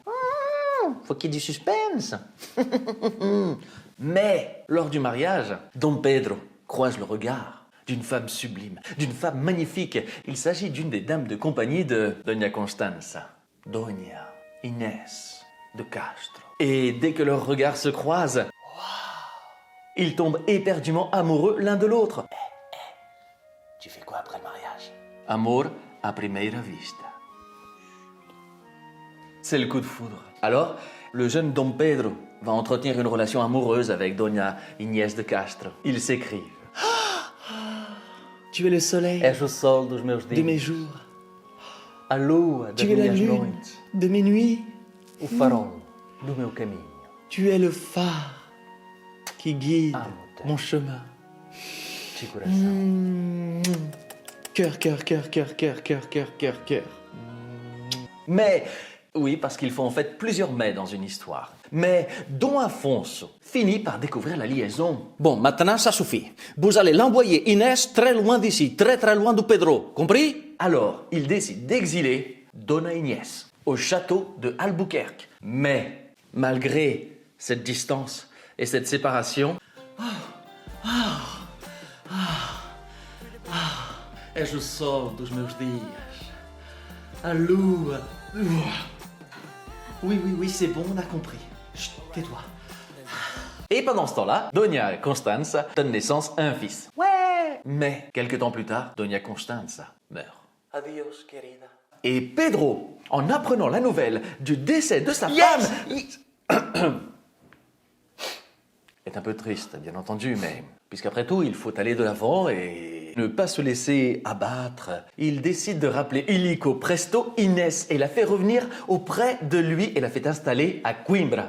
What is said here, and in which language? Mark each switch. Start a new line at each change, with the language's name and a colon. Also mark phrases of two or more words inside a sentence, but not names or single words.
French: Faut qu'il y ait du suspense. Mais, lors du mariage, Dom Pedro croise le regard d'une femme sublime, d'une femme magnifique. Il s'agit d'une des dames de compagnie de Dona Constança, Dona Inès de Castro. Et dès que leurs regards se croisent, ils tombent éperdument amoureux l'un de l'autre. Tu fais quoi après le mariage?
Portuguese: Amor a primeira vista.
French: C'est le coup de foudre. Alors, le jeune Dom Pedro va entretenir une relation amoureuse avec Dona Inés de Castro. Ils s'écrivent. Tu es le soleil
Portuguese: És o sol dos meus
French: de
Portuguese: dias,
French: mes jours.
Portuguese: a lua das
French: Tu es la
Portuguese: minhas
French: lune
Portuguese: noites,
French: de mes nuits.
Portuguese: o farol do meu caminho.
French: Tu es le phare qui guide
Portuguese: Amo-te.
French: mon chemin.
Portuguese: De coração.
French: Cœur, cœur, cœur, cœur, cœur, cœur, cœur, cœur, cœur. Mais, oui, parce qu'il faut en fait plusieurs mais dans une histoire. Mais Dom Afonso finit par découvrir la liaison. Bon, maintenant ça suffit. Vous allez l'envoyer Inès très loin d'ici, très très loin de Pedro. Compris? Alors, il décide d'exiler Dona Inés au château de Albuquerque. Mais, malgré cette distance et cette séparation,
Portuguese: és o sol dos meus dias, a lua.
French: Oui, c'est bon, on a compris. Chut, tais-toi. Et pendant ce temps-là, Dona Constança donne naissance à un fils. Ouais. Mais, quelques temps plus tard, Dona Constança meurt.
Spanish: Adios, querida.
French: Et Pedro, en apprenant la nouvelle du décès de sa femme, est un peu triste, bien entendu, mais puisqu'après tout, il faut aller de l'avant et ne pas se laisser abattre, il décide de rappeler illico presto Inès et la fait revenir auprès de lui et la fait installer à Coimbra.